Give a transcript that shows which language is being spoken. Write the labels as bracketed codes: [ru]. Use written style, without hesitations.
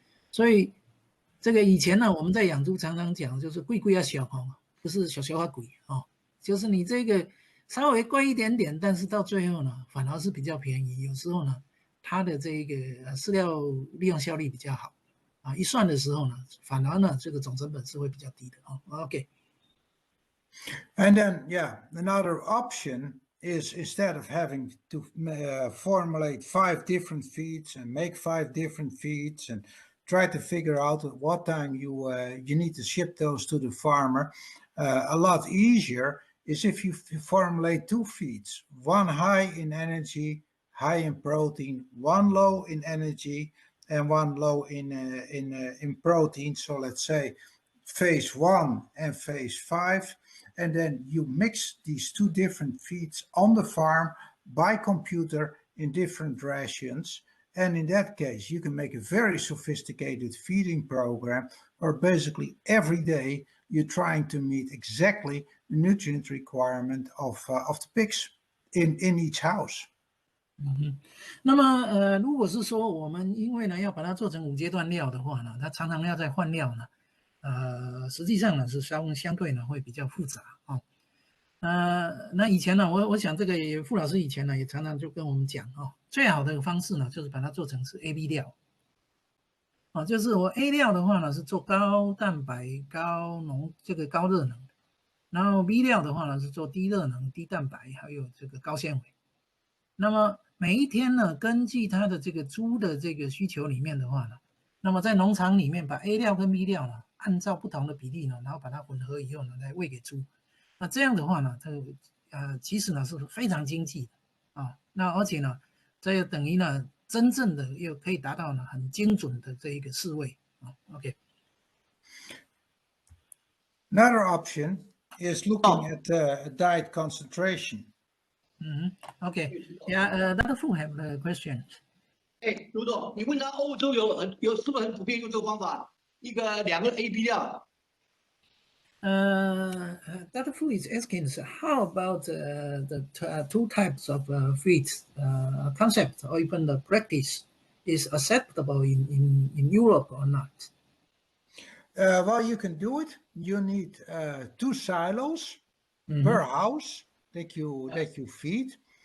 [zh] 所以这个以前呢，我们在养猪常常讲，就是贵要小不是小小贵就是你这个稍微贵一点点，但是到最后呢，反而是比较便宜。有时候呢，它的这个饲料利用效率比较好一算的时候呢，反而呢这个总成本是会比较低的OK。 [en] And then, yeah, another option is instead of having to formulate 5 different feeds and make 5 different feeds and try to figure out at what time you need to ship those to the farmer, a lot easier is if you formulate 2 feeds, one high in energy, high in protein, one low in energy, and one low in protein. So let's say phase 1 and phase 5. And then you mix these 2 different feeds on the farm by computer in different rations. And in that case, you can make a very sophisticated feeding program where basically every day you're trying to meet exactly the nutrient requirement of the pigs in each house. [zh] 那么如果是说我们因为呢要把它做成5阶段料的话呢，它常常要再换料呢，实际上呢是相对呢会比较复杂啊。那以前呢，我想这个傅老师以前呢也常常就跟我们讲哦，最好的方式呢就是把它做成是 A、B 料，就是我 A 料的话呢是做高蛋白、高热能，然后 B 料的话呢是做低热能、低蛋白，还有这个高纤维。那么每一天呢，根据它的这个猪的这个需求里面的话呢，那么在农场里面把 A 料跟 B 料呢，按照不同的比例呢，然后把它混合以后呢，来喂给猪。那这样的话呢，其实呢是非常经济的啊。那而且呢，这等于呢，真正的又可以达到呢很精准的这一个饲喂啊。 [en] OK。 Another option is looking at diet concentration. Okay. Yeah, Dr. Fu have a question. [zh] 卢总，你问他欧洲是不是很普遍用这个方法？ 2个 A、B 料。 [en] Dr. Fu is asking, so how about the 2 types of feeds concept or even the practice is acceptable in Europe or not? Well, you can do it. You need 2 silos per house that you feed.